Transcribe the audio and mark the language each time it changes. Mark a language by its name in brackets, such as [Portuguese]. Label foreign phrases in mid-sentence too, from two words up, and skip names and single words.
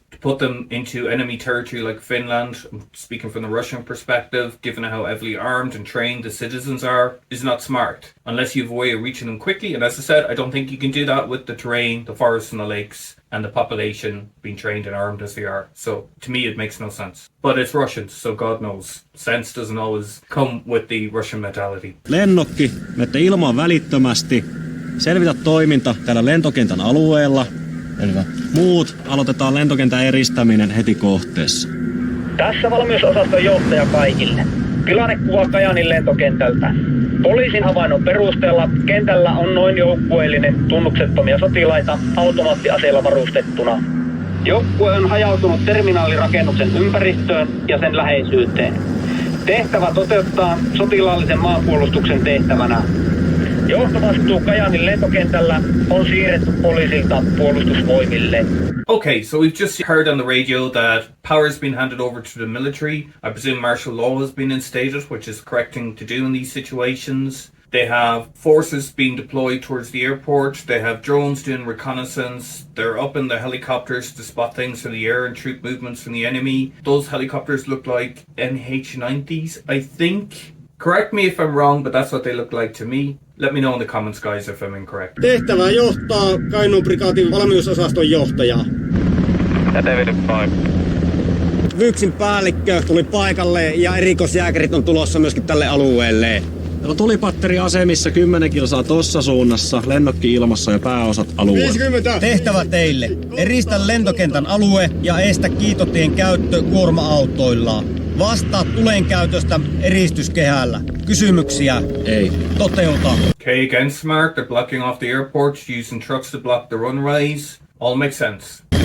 [English] To put them into enemy territory like Finland, speaking from the Russian perspective, given how heavily armed and trained the citizens are, is not smart, unless you have a way of reaching them quickly. And as I said, I don't think you can do that with the terrain, the forests and the lakes, and the population being trained and armed as they are. So, to me, it makes no sense. But it's Russians, so God knows. Sense doesn't always come with the Russian mentality. [Finnish] Lennokki, menette ilmaan välittömästi. Selvitä toiminta täällä lentokentän alueella. Selvä. Muut aloitetaan lentokentän eristäminen heti kohteessa. Tässä valmiusosaston johtaja kaikille. Tilannekuva Kajaanin lentokentältä. Poliisin havainnon perusteella kentällä on noin joukkueellinen tunnuksettomia sotilaita automaattiaseilla varustettuna. Joukkue on hajautunut terminaalirakennuksen ympäristöön ja sen läheisyyteen. Tehtävä toteuttaa sotilaallisen maanpuolustuksen tehtävänä. Johtovastuu Kajaanin lentokentällä on siirretty poliisilta puolustusvoimille. [English] Okay, so we've just heard on the radio that power has been handed over to the military. I presume martial law has been instated, which is the correct thing to do in these situations. They have forces being deployed towards the airport. They have drones doing reconnaissance. They're up in the helicopters to spot things from the air and troop movements from the enemy. Those helicopters look like NH-90s, I think. Correct me if I'm wrong, but that's what they look like to me. Let me know in the comments, guys, if I'm incorrect. [Finnish] Tehtävää johtaa Kainuun prikaatin valmiusosaston johtaja. Ja David 5. Vyksin päällikkö tuli paikalle ja erikoisjääkärit on tulossa myöskin tälle alueelle. Täällä on tulipatteriasemissa 10 kilsaa tossa suunnassa, lennokki ilmassa ja pääosat alueella. 50. Tehtävä teille. Eristä lentokentän alue ja estä kiitotien käyttö kuorma-autoilla. Vastaa tulen käytöstä eristyskehällä. Kysymyksiä? Ei. Toteuta. [English] Okay, again smart. They're blocking off the airports, using trucks to block the runways. All makes sense.